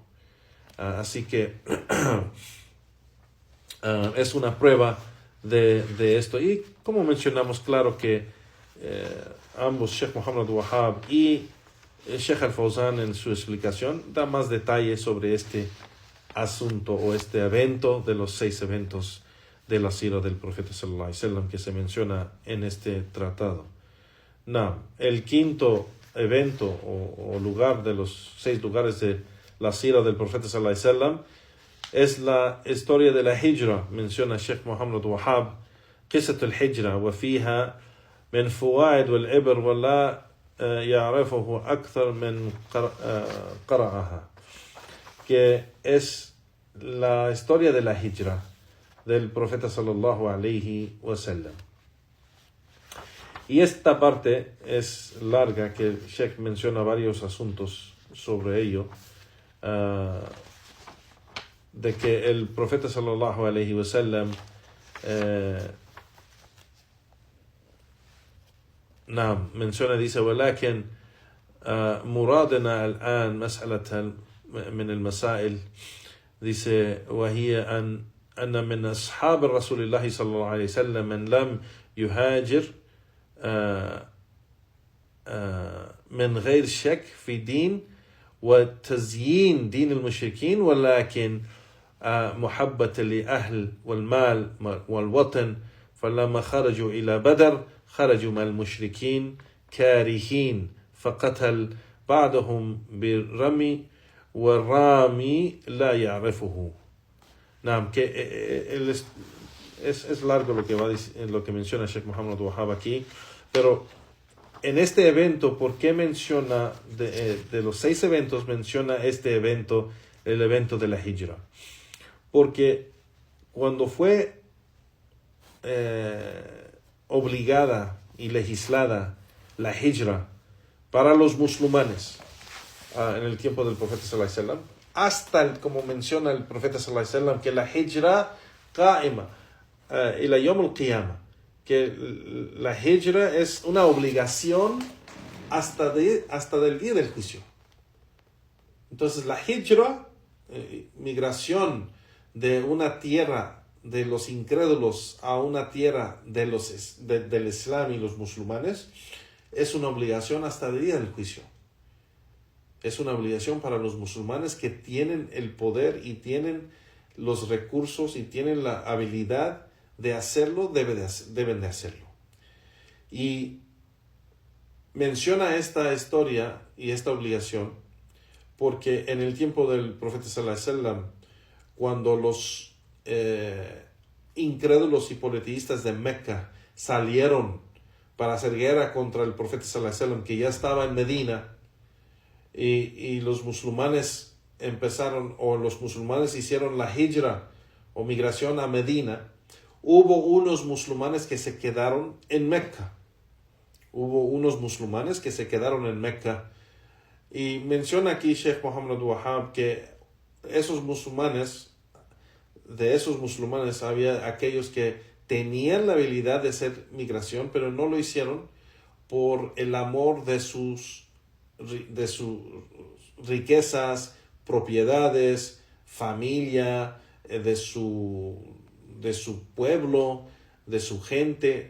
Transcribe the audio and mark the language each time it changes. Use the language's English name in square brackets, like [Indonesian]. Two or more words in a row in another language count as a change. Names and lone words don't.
[Spanish] Así que es una prueba de esto. Y como mencionamos, claro que ambos, Sheikh Muhammad Abdul Wahhab y Sheikh Al-Fawzan, en su explicación da más detalles sobre este asunto o este evento de los 6 eventos de la sira del profeta [Arabic] صلى الله عليه وسلم [Spanish] que se menciona en este tratado. El quinto evento o lugar de los 6 lugares de la sira del profeta [Arabic] صلى الله عليه وسلم [Spanish] es la historia de la hijra. [Arabic] Menciona Sheikh Muhammad Wahab قصة الحجرة وفيها من فوائد والعبر ولا يعرفه أكثر من قرأها, que es la historia de la hijra del profeta صلى الله عليه وسلم. Y esta parte es larga, que el Sheikh menciona varios asuntos sobre ello, de que el profeta صلى الله عليه وسلم menciona, dice: ولكن مرادنا الآن مسألة من المسائل, dice: وهي أن من أصحاب رسول الله صلى الله عليه وسلم من لم يهاجر من غير شك في دين وتزيين دين المشركين, ولكن محبة لأهل والمال والوطن, فلما خرجوا إلى بدر خرجوا مع المشركين كارهين فقتل بعضهم بالرمي والرامي لا يعرفه. [Spanish] Que es largo lo que menciona Sheikh Muhammad Wahab aquí, pero en este evento, ¿por qué menciona de los 6 eventos menciona este evento, el evento de la hijra? Porque cuando fue obligada y legislada la hijra para los musulmanes en el tiempo del profeta [Arabic] صلى الله عليه وسلم, [Spanish] hasta como menciona el profeta [Arabic] صلى الله عليه وسلم, [Spanish] que la [Arabic] هجرة قائمة إلى يوم القيامة, [Spanish] que la hijra es una obligación hasta del día del juicio. Entonces la hijra, migración de una tierra de los incrédulos a una tierra del Islam y los musulmanes, es una obligación hasta el día del juicio. Es una obligación para los musulmanes que tienen el poder y tienen los recursos y tienen la habilidad de hacerlo, deben de hacerlo. Y menciona esta historia y esta obligación porque en el tiempo del profeta [Arabic] صلى الله عليه وسلم, [Spanish] cuando los incrédulos y politeístas de Mecca salieron para hacer guerra contra el profeta [Arabic] صلى الله عليه وسلم, [Spanish] que ya estaba en Medina, y los musulmanes hicieron la hijra o migración a Medina, hubo unos musulmanes que se quedaron en Mecca. Y menciona aquí Sheikh Muhammad Wahab que de esos musulmanes había aquellos que tenían la habilidad de hacer migración, pero no lo hicieron por el amor de sus riquezas, propiedades, familia, de su pueblo, de su gente.